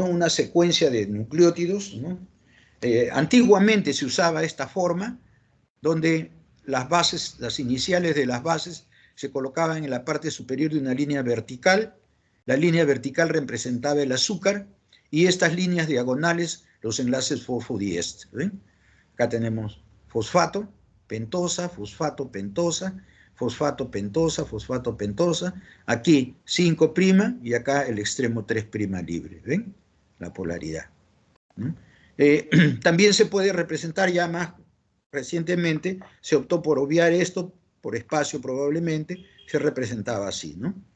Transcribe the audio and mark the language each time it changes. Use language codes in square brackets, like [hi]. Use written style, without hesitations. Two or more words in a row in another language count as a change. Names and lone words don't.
[es] Una secuencia de nucleótidos, ¿no? Antiguamente se usaba esta forma, donde las bases, las iniciales de las bases, se colocaban en la parte superior de una línea vertical. La línea vertical representaba el azúcar y estas líneas diagonales los enlaces fosfodiéster. ¿Ven? Acá tenemos fosfato, pentosa, fosfato, pentosa, fosfato, pentosa, fosfato, pentosa. Aquí 5' y acá el extremo 3' libre. ¿Ven? La polaridad. ¿No? También se puede representar ya más recientemente, se optó por obviar esto, por espacio probablemente, se representaba así, ¿no?